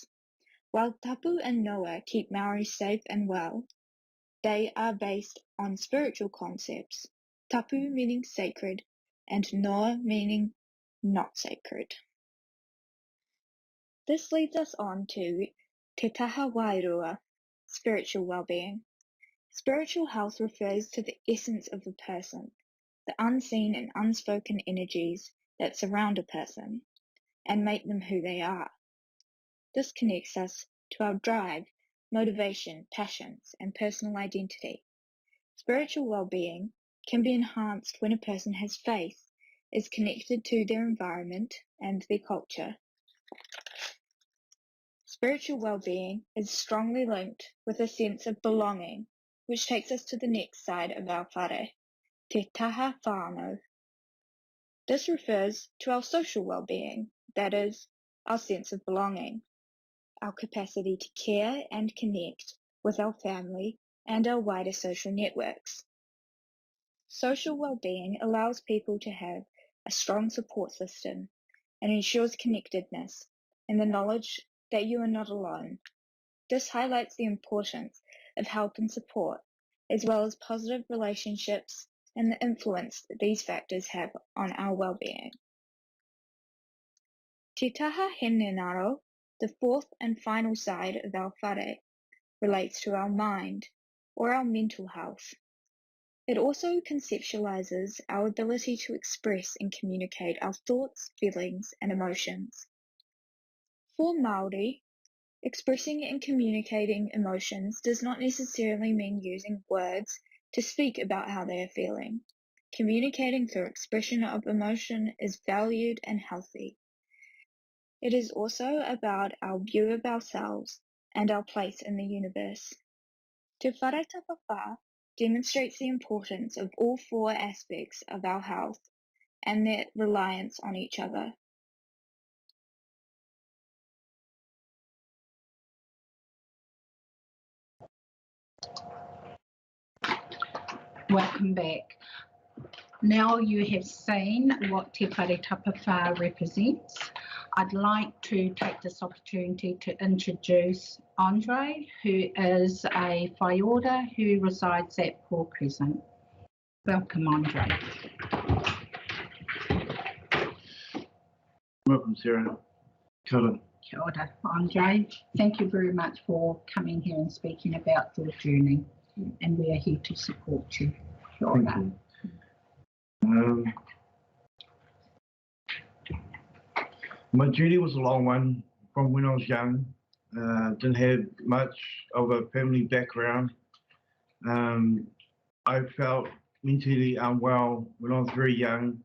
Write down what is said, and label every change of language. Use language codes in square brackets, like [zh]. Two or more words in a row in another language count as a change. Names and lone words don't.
[en] While tapu and noa keep Maori safe and well, they are based on spiritual concepts, tapu meaning sacred and noa meaning not sacred. This leads us on to [mi] te taha wairua, [en] spiritual well-being. Spiritual health refers to the essence of a person, the unseen and unspoken energies that surround a person and make them who they are. This connects us to our drive, motivation, passions, and personal identity. Spiritual well-being can be enhanced when a person has faith, is connected to their environment and their culture. Spiritual well-being is strongly linked with a sense of belonging, which takes us to the next side of our whare, [mi] te taha whānau. [en] This refers to our social well-being, that is, our sense of belonging, our capacity to care and connect with our family and our wider social networks. Social well-being allows people to have a strong support system and ensures connectedness and the knowledge that you are not alone. This highlights the importance of help and support, as well as positive relationships and the influence that these factors have on our well-being. [mi] Te taha henenaro, [en] the fourth and final side of our whare, relates to our mind, or our mental health. It also conceptualizes our ability to express and communicate our thoughts, feelings, and emotions. For Māori, expressing and communicating emotions does not necessarily mean using words to speak about how they are feeling. Communicating through expression of emotion is valued and healthy. It is also about our view of ourselves and our place in the universe. Te whare tapawhā demonstrates the importance of all four aspects of our health and their reliance on each other. Welcome back. Now you have seen what Te Whare Tapawhā represents. I'd like to take this opportunity to introduce Andre, who is a [mi] whai ora [en] who resides at Port Crescent. Welcome, Andre. Welcome, Sarah. [mi] Kia ora. Kia ora, Andre. [en] Thank you very much for coming here and speaking about your journey, and we are here to support you. [mi] Kia ora. [en] Thank you. My journey was a long one from when I was young. Didn't have much of a family background. I felt mentally unwell when I was very young.